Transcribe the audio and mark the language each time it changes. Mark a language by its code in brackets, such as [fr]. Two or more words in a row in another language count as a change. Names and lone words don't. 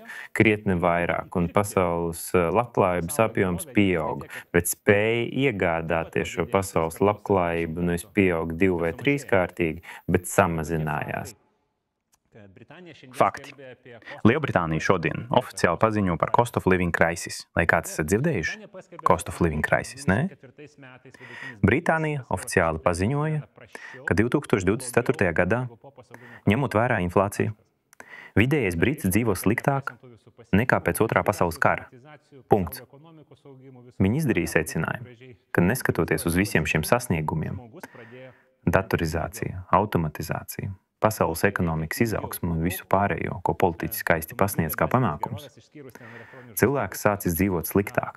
[lv] Krietni vairāk, un pasaules labklājības apjoms pieauga, bet spēja iegādāties šo pasaules labklājību nevis pieauga 2 vai 3 kārtīgi, bet samazinājās. Fakti. Lielbritānija šodien oficiāli paziņo par [en] cost of living crisis. [lv] Vai kāds esat dzirdējuši? [en] Cost of living crisis, [lv] ne? Britānija oficiāli paziņoja, ka 2024. gadā, ņemot vērā inflāciju, vidējais brits dzīvo sliktāk nekā pēc Otrā pasaules kara. Punkts. Viņi izdarīja secinājumu, ka neskatoties uz visiem šiem sasniegumiem, datorizācija, automatizācija, pasaules ekonomikas izaugsmu un visu pārējo, ko politiķi skaisti pasniedz kā panākums, cilvēks sācis dzīvot sliktāk.